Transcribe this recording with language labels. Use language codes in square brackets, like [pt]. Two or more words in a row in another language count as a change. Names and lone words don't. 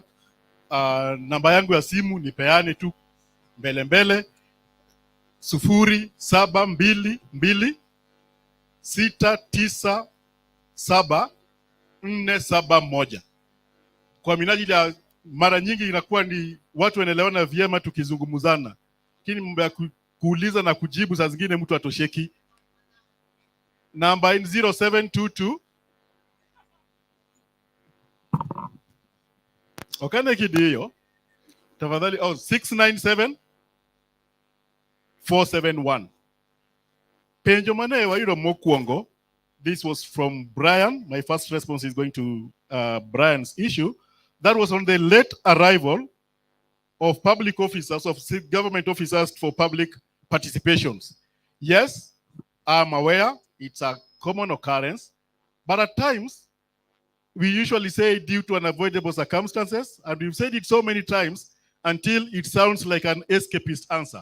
[sw] Namba yangu ya simu nipeane tu mbele 0722697471. Kwa minajili ya mara nyingi inakuwa ni watu wanaelewana vyema tukizungumzana. Lakini mambo ya kuuliza na kujibu saa zingine mtu atosheki. Namba 0722 [luo] Okane kidio. [sw] Tafadhali 697-471. [luo] Penjo mane wairo mokuongo. [en] This was from Brian. My first response is going to Brian's issue. That was on the late arrival of public officers, of government officers for public participations. Yes, I'm aware it's a common occurrence, but at times we usually say due to unavoidable circumstances, and we've said it so many times until it sounds like an escapist answer.